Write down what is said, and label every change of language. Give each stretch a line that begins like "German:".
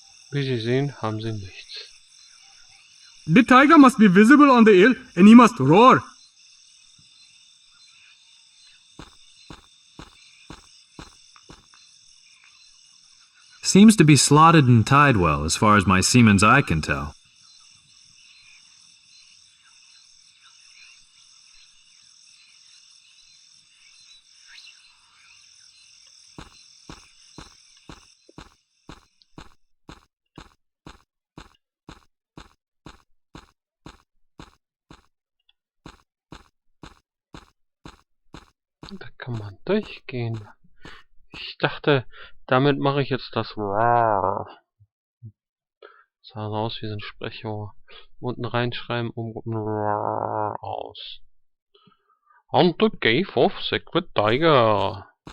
German: Wie Sie sehen, haben Sie nichts.
English: The tiger must be visible on the hill, and he must roar. Seems to be slotted and tied well, as far as my seaman's eye can tell.
German: Da kann man durchgehen. Ich dachte, damit mache ich jetzt das. Sah so aus wie so ein Sprecher. Unten reinschreiben, aus.
English: On the cave of sacred tiger.